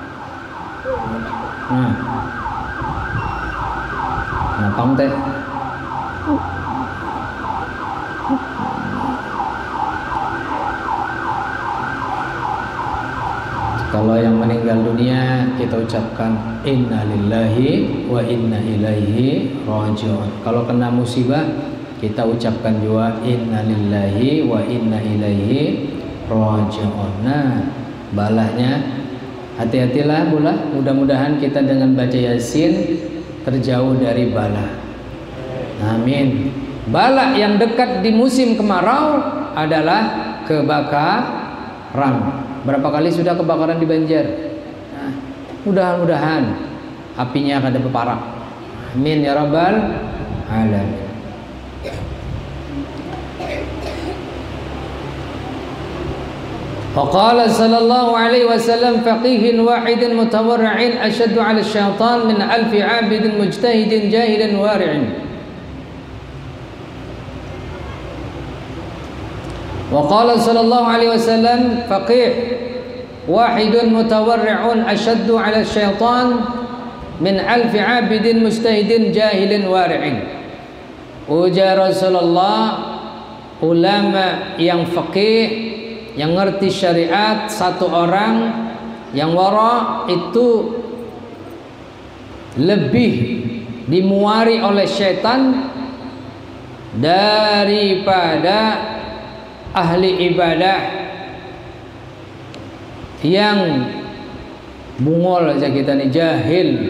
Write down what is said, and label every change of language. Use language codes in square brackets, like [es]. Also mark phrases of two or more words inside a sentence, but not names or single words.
[bjn] Napang teh. [id] Kalau yang meninggal dunia kita ucapkan [ar] إنا لله وإنا إليه راجعون. [id] Kalau kena musibah kita ucapkan juga [ar] إنا لله وإنا إليه راجعون. [bjn] Nah, balanya hati-hatilah pula. [id] Mudah-mudahan kita dengan baca Yasin terjauh dari bala. Amin. Bala yang dekat di musim kemarau adalah kebakaran. [bjn] Berapa kali sudah kebakaran di Banjar? Nah, mudah-mudahan apinya kada berparak. [ar] آمين يا رب العالمين. فقال صلى الله عليه وسلم فقيه واحد متورع أشد على الشيطان من ألف عابد مجتهد جاهل ورع. وقال صلى الله عليه وسلم فقيه واحد متورع أشد على الشيطان من ألف عابد مجتهد جاهل ورع. [bjn] Ujar Rasulullah, ulama yang faqih, yang ngerti syariat, satu orang yang wara itu lebih dimuari oleh syaitan daripada ahli ibadah yang bungol aja kita nih, jahil.